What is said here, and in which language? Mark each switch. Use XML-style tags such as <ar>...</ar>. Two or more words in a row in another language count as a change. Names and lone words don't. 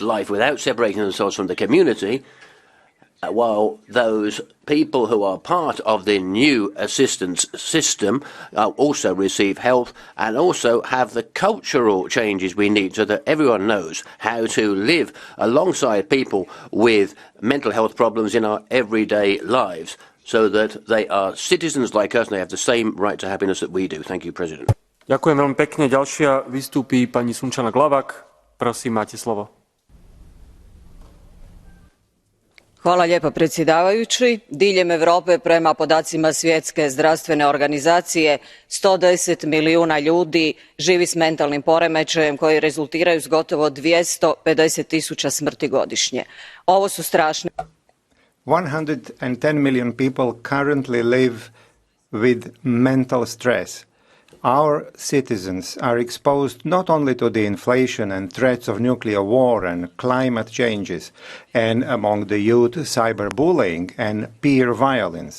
<en>life without separating themselves from the community, while those people who are part of the new assistance system also receive help and also have the cultural changes we need so that everyone knows how to live alongside people with mental health problems in our everyday lives so that they are citizens like us and they have the same right to happiness that we do. Thank you, President.</en> <sk>Ďakujem veľmi pekne. Ďalšia vystúpi pani Sunčana Glavak. Prosím, máte slovo.</sk> <hr>Hvala lijepo predsjedavajući. Diljem Europe prema podacima Svjetske zdravstvene organizacije 110 milijuna ljudi živi s mentalnim poremećajem koji rezultiraju s gotovo 250.000 smrti godišnje. Ovo su strašne.</hr> <en>110 million people currently live with mental stress. Our citizens are exposed not only to the inflation and threats of nuclear war and climate changes, and among the youth, cyberbullying and peer violence.</en>